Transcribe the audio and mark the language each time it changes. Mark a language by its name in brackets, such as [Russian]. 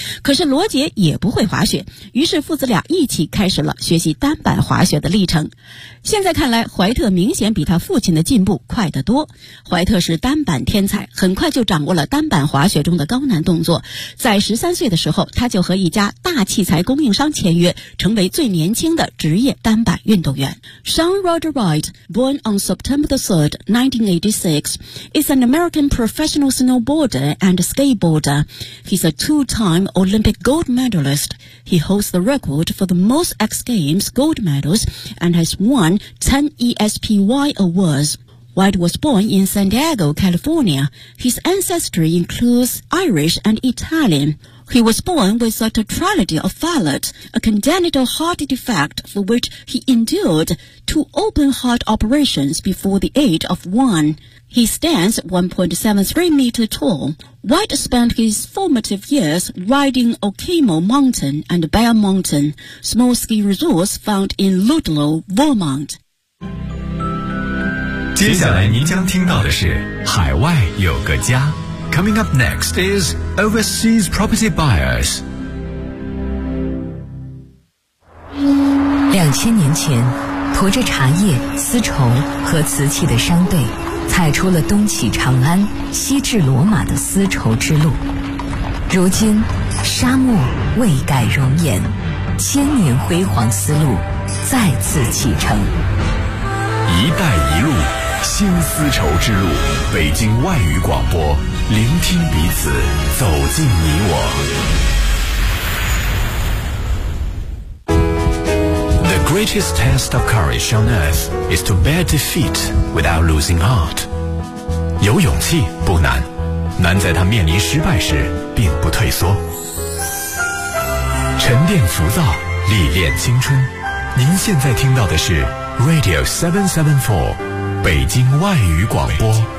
[Chinese] 可是罗杰也不会滑雪，于是父子俩一起开始了学习单板滑雪的历程。现在看来，怀特明显比他父亲的进步快得多。怀特是单板天才，很快就掌握了单板滑雪中的高难动作。在13岁的时候，他就和一家大器材供应商签约，成为最年轻的职业单板运动员。 [English] Sean Roger Wright, born on September 3, 1986, is an American professional snowboarder and skateboarder. He's a two-time Olympic gold medalist. He holds the record for the most X Games gold medals and has won 10 ESPY awards. White was born in San Diego, California. His ancestry includes Irish and Italian. He was born with a tetralogy of Fallot, a congenital heart defect for which he endured 2 open heart operations before the age of 1. He stands 1.73 meters tall. White spent his formative years riding Okemo Mountain and Bear Mountain, small ski resorts found in Ludlow, Vermont. [Chinese] 接下来您将听到的是海外有个家。 [English] Coming up next is Overseas Property Buyers。 [Chinese] 2000年前，驮着茶叶、丝绸和瓷器的商队踩出了东起长安、西至罗马的丝绸之路。如今，沙漠未改容颜，千年辉煌丝路再次启程。一带一路，新丝绸之路，北京外语广播，聆听彼此，走进你我。 [English] The greatest test of courage on earth is to bear defeat without losing heart. [Chinese] 有勇气不难，难在他面临失败时并不退缩。沉淀浮躁，历练青春。您现在听到的是 Radio 774，北京外语广播。